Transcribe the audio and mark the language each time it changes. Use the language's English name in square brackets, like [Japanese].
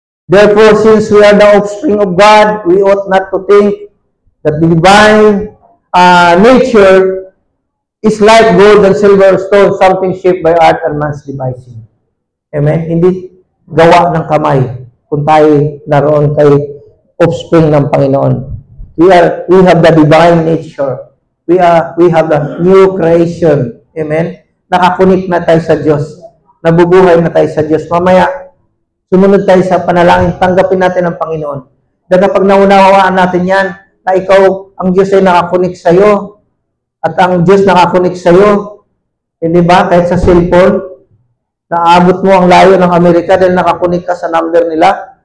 [English] Therefore, since we are the offspring of God, we ought not to think that the divine nature is like gold and silver stone, something shaped by art and man's devising. Amen? [Filipino] Hindi gawa ng kamay kung tayo naroon kay offspring ng Panginoon. [English] We have the divine nature. We have the new creation. [Filipino] Amen? Nakakunik na tayo sa Diyos. Nabubuhay na tayo sa Diyos. Mamaya, sumunod tayo sa panalangin, tanggapin natin ang Panginoon. Dahil kapag naunawaan natin yan, na ikaw, ang Diyos ay nakakunik sa iyo, at ang Diyos nakakunik sa iyo, hindi ba? Kahit sa cellphone, naabot mo ang layo ng Amerika dahil nakakunik ka sa number nila.